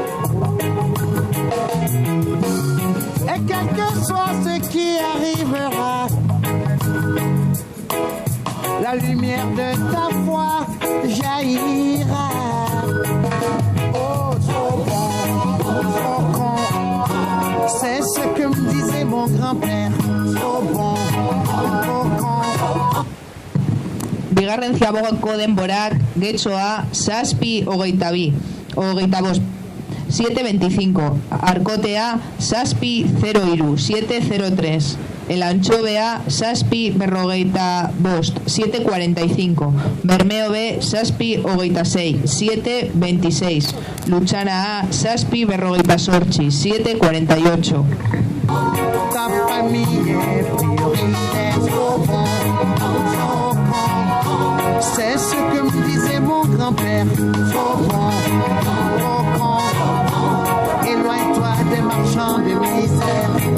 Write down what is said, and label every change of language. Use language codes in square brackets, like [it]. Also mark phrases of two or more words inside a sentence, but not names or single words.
[fr] Et quel que soit ce qui arrivera, la lumière de ta foi jaillira. Oh, trop bon, trop con. C'est ce que me disait mon grand-père. Trop bon, trop con. [eu] Bigarren ziabogako denborak Getxoa, zazpi, hogeita bost, 7:25. Arkotea, zazpi, 0:3, 7:03. El Antxobea, zazpi, berrogeita bost, 7:45. Bermeo B, zazpi, hogeita sei, 7:26. Lutxana A, zazpi, berrogeita zortzi, 7:48. [fr] Ta famille est prioritaire. Trop bon, trop con. C'est ce que me disait mon grand-père. Trop bon, trop con. Éloigne-toi des marchands de misère.